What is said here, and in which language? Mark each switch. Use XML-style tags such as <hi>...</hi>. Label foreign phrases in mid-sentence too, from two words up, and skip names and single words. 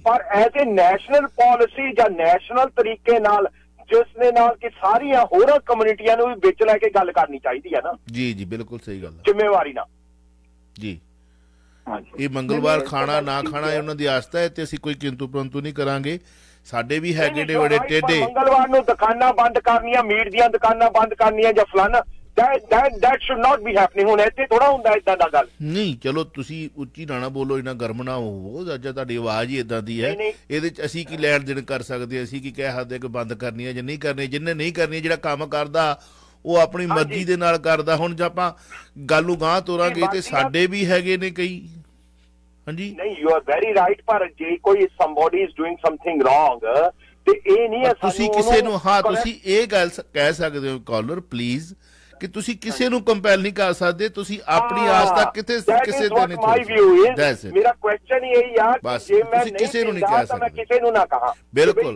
<pa>ਪਰ</pa> <en>as a national policy</en> <pa>ਜਾਂ ਨੈਸ਼ਨਲ ਤਰੀਕੇ ਨਾਲ ਜਿਸ ਦੇ ਨਾਲ ਕਿ ਸਾਰੀਆਂ ਹੋਰਾਂ ਕਮਿਊਨਿਟੀਆਂ ਨੂੰ ਵੀ ਵਿੱਚ ਲੈ ਕੇ ਗੱਲ ਕਰਨੀ ਚਾਹੀਦੀ ਹੈ ਨਾ। ਜੀ ਜੀ, ਬਿਲਕੁਲ ਸਹੀ ਗੱਲ, ਜ਼ਿੰਮੇਵਾਰੀ ਨਾਲ ਜੀ। ਇਹ ਮੰਗਲਵਾਰ ਖਾਣਾ ਨਾ ਖਾਣਾ ਇਹ ਉਹਨਾਂ ਦੀ ਆਸਥਾ ਹੈ ਤੇ ਅਸੀਂ ਕੋਈ ਕਿੰਤੂ ਪਰੰਤੂ ਨਹੀਂ ਕਰਾਂਗੇ। ਸਾਡੇ ਵੀ ਹੈਗੇ ਨੇ ਬੜੇ ਟੇਢੇ। ਮੰਗਲਵਾਰ ਨੂੰ ਦੁਕਾਨਾਂ ਬੰਦ ਕਰਨੀਆਂ, ਮੀਟ ਦੀਆਂ ਦੁਕਾਨਾਂ ਬੰਦ ਕਰਨੀਆਂ ਜਾਂ ਫਲਾਨਾ,</pa> <en>that should not be happening।</en> <pa>ਹੁਣ ਇੱਥੇ ਥੋੜਾ ਹੁੰਦਾ ਇਦਾਂ ਦਾ ਗੱਲ ਨਹੀਂ। ਚਲੋ ਤੁਸੀਂ ਉੱਚੀ ਨਾ ਬੋਲੋ, ਇੰਨਾ ਗਰਮ ਨਾ ਹੋਵੋ। ਅੱਜ ਤੁਹਾਡੀ ਆਵਾਜ਼ ਹੀ ਇਦਾਂ ਦੀ ਹੈ, ਇਹਦੇ ਚ ਅਸੀਂ ਕੀ ਲੈਣ ਦੇਣ ਕਰ ਸਕਦੇ? ਅਸੀਂ ਕੀ ਕਹਿ ਸਕਦੇ ਕਿ ਬੰਦ ਕਰਨੀ ਹੈ ਜਾਂ ਨਹੀਂ ਕਰਨੀ? ਜਿਹਨੇ ਨਹੀਂ ਕਰਨੀ, ਜਿਹੜਾ ਕੰਮ ਕਰਦਾ ਉਹ ਆਪਣੀ ਮਰਜ਼ੀ ਦੇ ਨਾਲ ਕਰਦਾ। ਹੁਣ ਜੇ ਆਪਾਂ ਗੱਲ ਨੂੰ ਗਾਂਹ ਤੋਰਾਂਗੇ ਤੇ ਸਾਡੇ ਵੀ ਹੈਗੇ ਨੇ ਕਈ। ਹਾਂਜੀ, ਨਹੀਂ,</pa> <en>you are very right.</en> <pa>ਪਰ ਜੇ ਕੋਈ</pa> <en>somebody is doing something wrong</en> <pa>ਤੇ ਇਹ ਨਹੀਂ ਹੈ ਤੁਸੀਂ ਕਿਸੇ ਨੂੰ, ਹਾਂ ਤੁਸੀਂ ਇਹ ਗੱਲ ਕਹਿ ਸਕਦੇ ਹੋ</pa> <en>caller please,</en> <pa>ਕਿ ਤੁਸੀਂ ਕਿਸੇ ਨੂੰ ਕੰਪੈਲ ਨਹੀਂ ਕਰ ਸਕਦੇ। ਤੁਸੀਂ ਆਪਣੀ ਆਸਥਾ ਕਿਸੇ ਤੇ ਨਹੀਂ। ਮੇਰਾ ਕੁਐਸਚਨ ਹੀ ਇਹੀ ਆ ਕਿ ਜੇ ਮੈਂ ਕਿਸੇ ਨੂੰ ਨਹੀਂ ਕਹਿ ਸਕਦਾ, ਮੈਂ ਕਿਸੇ ਨੂੰ ਨਾ ਕਹਾਂ ਬਿਲਕੁਲ</pa>